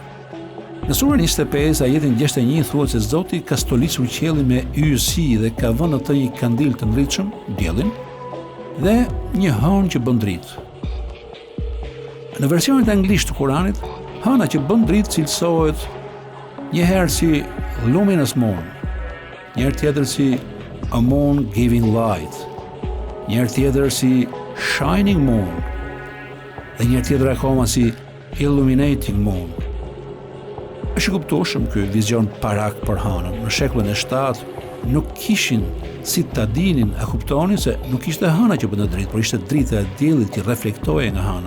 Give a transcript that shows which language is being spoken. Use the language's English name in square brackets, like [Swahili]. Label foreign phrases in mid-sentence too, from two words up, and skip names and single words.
[Albanian] Në surën 25, ajetin 61 thuhet se Zoti ka stolicur qiellin me yjësi dhe ka vënë atë një kandil të ndritshëm, diellin, dhe një hënë që bën dritë. Në versionet anglisht të Kuranit, hëna që bën dritë cilësohet një herë si [English] luminous moon, [Albanian] një herë tjetër si [English] a moon giving light, [Albanian] një herë tjetër si [English] shining moon, [Albanian] dhe një herë tjetër akoma si [English] illuminating moon. [Albanian] Është i kuptueshëm ky vizion parak për hënën. Në shekullin e 7 nuk kishin si ta dinin, a kuptonin se nuk ishte hëna që bënte dritë, por ishte drita e diellit që reflektohej nga hëna.